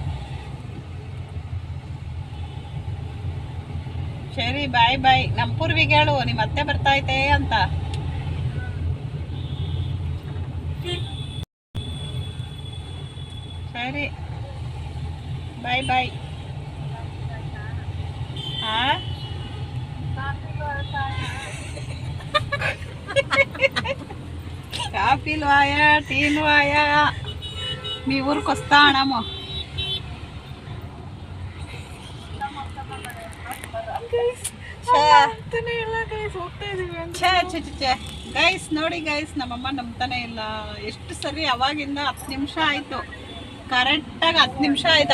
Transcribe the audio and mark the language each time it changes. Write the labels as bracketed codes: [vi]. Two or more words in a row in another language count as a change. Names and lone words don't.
[kn] ಸರಿ, [en] bye bye. [kn] ನಮ್ಮ ಪೂರ್ವಿಗೆ ಹೇಳು ನಿಮ್ಮ ಅತ್ತೆ ಬರ್ತಾ ಐತೆ ಅಂತ. ಸರಿ, [en] bye bye. [te] కాఫీలు ఆయా, టీలు ఆయా. మీ ఊరికి వస్తా అన్నాము. [kn] ಗೈಸ್ ನೋಡಿ ಗೈಸ್, ನಮ್ಮಮ್ಮ ನಂಬ್ತಾನೆ ಇಲ್ಲ. ಎಷ್ಟು ಸರಿ ಅವಾಗಿಂದ 10 ನಿಮಿಷ ಆಯ್ತು, ಕರೆಕ್ಟಾಗಿ 10 ನಿಮಿಷ ಆಯ್ತು.